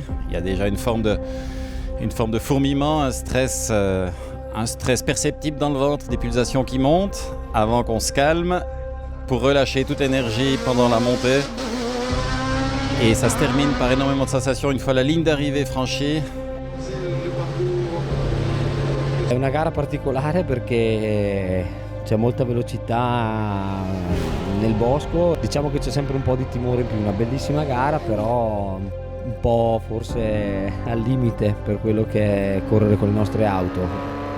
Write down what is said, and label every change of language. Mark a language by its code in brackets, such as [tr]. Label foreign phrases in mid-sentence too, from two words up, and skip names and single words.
[fr] Il y a déjà une forme de fourmillement, un stress perceptible dans le ventre, des pulsations qui montent avant qu'on se calme pour relâcher toute énergie pendant la montée. Et ça se termine par énormément de sensations une fois la ligne d'arrivée franchie. [it] È una gara particolare perché c'è molta velocità nel bosco, diciamo che c'è sempre un po' di timore in più, una bellissima gara però un po' forse al limite per quello che è correre con le nostre auto.